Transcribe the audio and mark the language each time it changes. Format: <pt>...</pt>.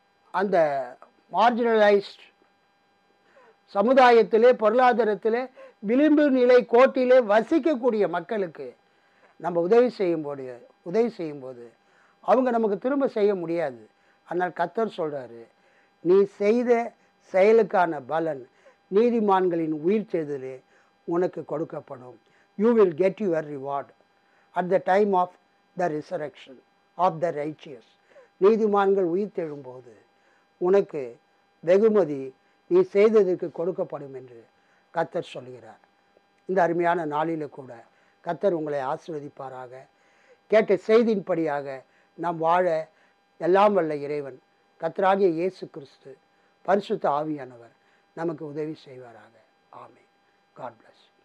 <ta>அந்த மார்ஜினலைஸ்ட் சமுதாயத்திலே பொருளாதாரத்திலே விளிம்பு நிலை கோட்டிலே வசிக்கக்கூடிய மக்களுக்கு நம்ம உதவி செய்யும்போது அவங்க நமக்கு திரும்ப செய்ய முடியாது. ஆனால் கர்த்தர் சொல்றாரு, நீ செய்த செயலுக்கான பலன் நீதிமான்களின் உயிர்த்தெழுதலே உனக்கு கொடுக்கப்படும்.</ta> <en>You will get your reward at the time of the resurrection of the righteous.</en> <ta>நீதிமான்கள் உயிர்த்தெழும்போது உனக்கு வெகுமதி நீ செய்ததற்கு கொடுக்கப்படும் என்று கர்த்தர் சொல்கிறார். இந்த அருமையான நாளில் கூட கர்த்தர் உங்களை ஆசீர்வதிப்பாராக. கேட்ட செய்தியின்படியாக நாம் வாழ எல்லாம் வல்ல இறைவன் கர்த்தராகிய இயேசு கிறிஸ்து பரிசுத்த ஆவியானவர் நமக்கு உதவி செய்வாராக. ஆமென்.</ta> <en>God bless.</en>